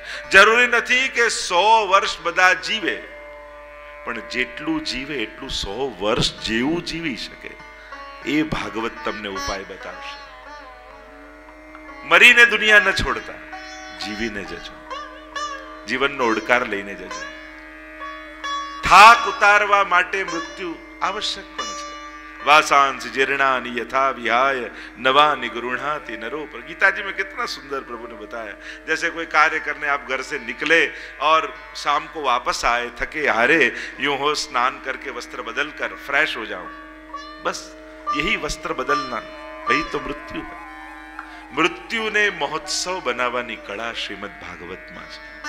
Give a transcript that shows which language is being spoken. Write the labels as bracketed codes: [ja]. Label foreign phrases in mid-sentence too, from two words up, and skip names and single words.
[gu] જરૂરી નથી કે 100 વર્ષ બધા જીવે, પણ જેટલું જીવે એટલું 100 વર્ષ જેવું જીવી શકે એ ભાગવત તમને ઉપાય બતાવશે। મરીને દુનિયા ન છોડતા, જીવીને જજો, જીવનનો ઓડકાર લઈને જજો। થાક ઉતારવા માટે મૃત્યુ આવશ્યક પણ છે। [sa] वासांस जीर्णानि यथा विहाय नवानि गृह्णाति नरो पर। [hi] गीता जी में कितना सुंदर प्रभु ने बताया। जैसे कोई कार्य करने आप घर से निकले और शाम को वापस आए थके हारे, यूं हो स्नान करके वस्त्र बदल कर फ्रेश हो जाओ, बस यही वस्त्र बदलना वही तो मृत्यु है। [gu] મૃત્યુ ને મહોત્સવ બનાવાની કળા શ્રીમદ્ ભાગવત માં છે।